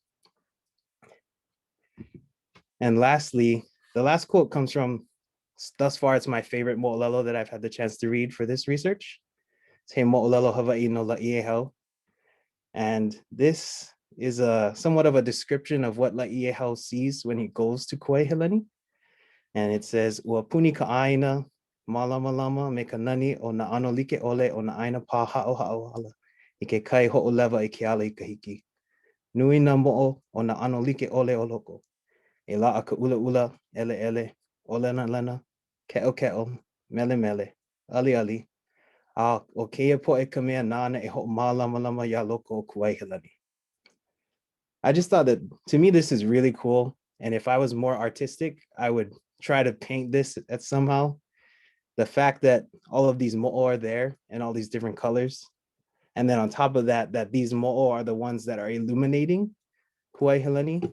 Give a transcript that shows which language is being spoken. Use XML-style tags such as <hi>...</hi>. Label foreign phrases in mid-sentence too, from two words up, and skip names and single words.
<en>And lastly, the last quote comes from, thus far, it's my favorite mo'olelo that I've had the chance to read for this research. It's He Mo'olelo Hawaii no La'iehau. And this is somewhat of a description of what La'iehau sees when he goes to Kauai Helani. And it says,</en> <haw>ua puni ka aina, malama lama me ka nani o na ano like ole o na aina pa ha'o ha'o hala. I ke kai ho'oleva I ke ala I ka hiki. Nui na mo'o o na ano like ole o loko. E la'a ka ula ula, ele ele, o lena lena, ke'o ke'o, mele mele, ali ali. A o keia po'e ka mea nana e ho'omālama lama ya loko o Kauai Helani.</haw> <en>I just thought that, to me, this is really cool. And if I was more artistic, I would try to paint this at somehow. The fact that all of these mo'o are there and all these different colors. And then on top of that, that these mo'o are the ones that are illuminating Kauai Helani.</en>